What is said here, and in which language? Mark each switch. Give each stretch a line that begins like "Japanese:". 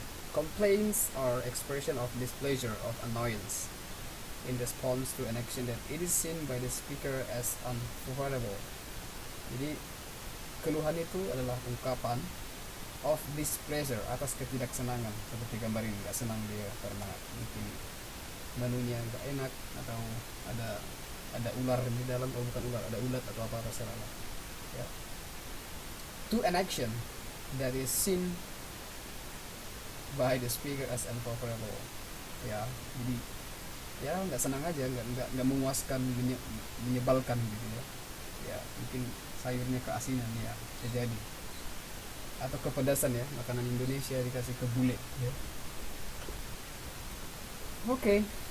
English: Complaints are expression of displeasure, of annoyance in response to an action that it is seen by the speaker as unfavorable.
Indonesian: Jadi keluhan itu adalah ungkapan
English: of displeasure,
Indonesian: atas ketidaksenangan, seperti gambar ini, nggak senang dia karena mungkin menunya nggak enak, atau ada ular di dalam, atau bukan ular, ada ulat atau apa terserah ya.
English: To an action that is seen by the speaker as unfavorable, ya.
Indonesian: Jadi ya nggak senang aja, nggak memuaskan, menyebalkan gitu ya. Ya mungkin sayurnya keasinan ya, bisa jadi, atau kepedasan ya, makanan Indonesia dikasih ke bule ya. Oke.